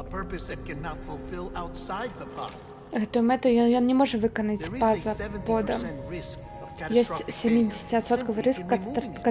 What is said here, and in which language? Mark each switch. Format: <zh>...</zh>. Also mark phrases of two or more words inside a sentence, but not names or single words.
<en>purpose it cannot fulfill outside the pod.</en> <be>Гэтую мэту ён не можа выканаць</be> <en>There is</en> <be>па-за</be> <en>a 70%</en> <be>подам.</be> <en>risk of</en> <be>Ёсць</be> <en>catastrophic failure</en> <be>70% рыск</be> <en>simply in removing it.</en>